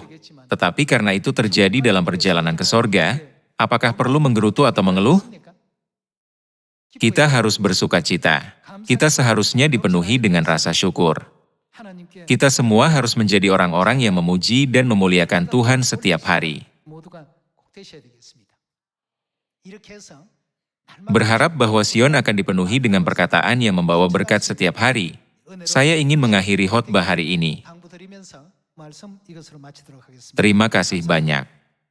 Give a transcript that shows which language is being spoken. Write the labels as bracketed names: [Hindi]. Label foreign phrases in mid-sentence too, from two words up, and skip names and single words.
[Indonesian] Tetapi karena itu terjadi dalam perjalanan ke sorga, apakah perlu menggerutu atau mengeluh? Kita harus bersuka cita. Kita seharusnya dipenuhi dengan rasa syukur. [Korean] 하나님께 [Indonesian] Kita semua harus menjadi orang-orang yang memuji dan memuliakan Tuhan setiap hari. [Korean] 모두가 꼭 되셔야 되겠습니다. 이렇게 해서 [Indonesian] Berharap bahwa Sion akan dipenuhi dengan perkataan yang membawa berkat setiap hari. Saya ingin mengakhiri khotbah hari ini. [Korean] 당부드리면서 말씀 이것으로 마치도록 하겠습니다. [Indonesian] Terima kasih banyak.